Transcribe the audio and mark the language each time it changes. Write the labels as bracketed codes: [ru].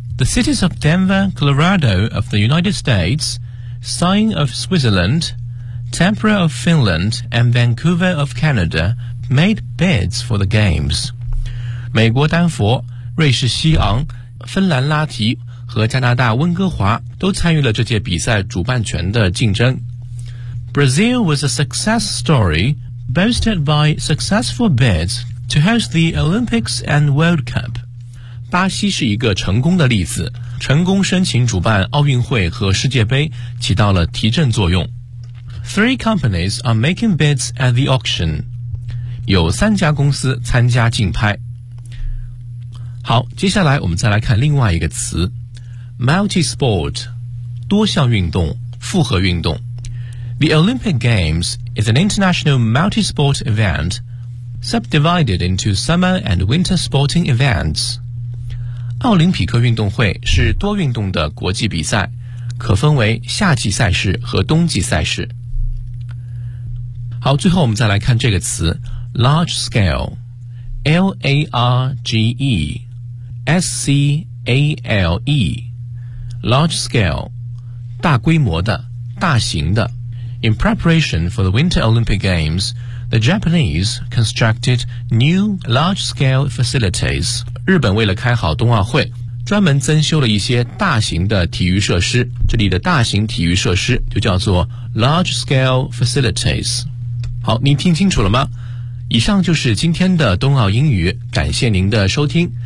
[en] The cities of Denver, Colorado of the United States, Sion of Switzerland, Tampere of Finland and Vancouver of Canada made bids for the games. [zh] 美国丹佛、瑞士西昂、芬兰拉提和加拿大温哥华都参与了这届比赛主办权的竞争。 [en] Brazil was a success story boasted by successful bids to host the Olympics and World Cup. [zh] 巴西是一个成功的例子，成功申请主办奥运会和世界杯，起到了提振作用。 [en] Three companies are making bids at the auction. [zh] 有三家公司参加竞拍。好，接下来我们再来看另外一个词 ,multi-sport, 多项运动，复合运动。 [en] The Olympic Games is an international multi-sport event subdivided into summer and winter sporting events. [zh] 奥林匹克运动会是多运动的国际比赛，可分为夏季赛事和冬季赛事。好，最后我们再来看这个词 large scale, L-A-R-G-E, S-C-A-L-E, large scale, 大规模的，大型的。 [en] In preparation for the Winter Olympic Games, the Japanese constructed new large-scale facilities. [zh] 日本为了开好冬奥会，专门增修了一些大型的体育设施。这里的大型体育设施就叫做 large-scale facilities. 好，您听清楚了吗？以上就是今天的冬奥英语，感谢您的收听。